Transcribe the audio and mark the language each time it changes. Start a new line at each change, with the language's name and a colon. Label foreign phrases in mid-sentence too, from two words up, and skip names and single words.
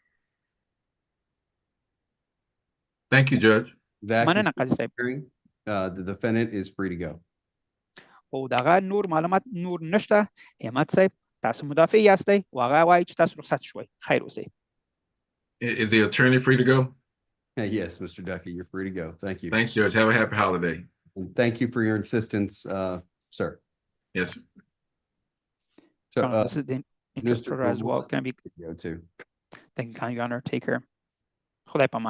English: Thank you, Judge.
Pashto: مننه قاضي صاحب
English: The defendant is free to go.
Pashto: او دغه نور معلومات نور نشته همت صاحب تاسو مدافع یاستئ او هغه وایي چې تاسو رخصت شوئ خیر اوسئ
English: Is the attorney free to go? Yes, Mr. Ducky, you're free to go. Thank you. Thanks, Judge. Have a happy holiday. And thank you for your insistence, sir. Yes. So, this is the interpreter as well. Can I be go too. thank you kindly, Your Honor. Take care.
Pashto: خدای پامان.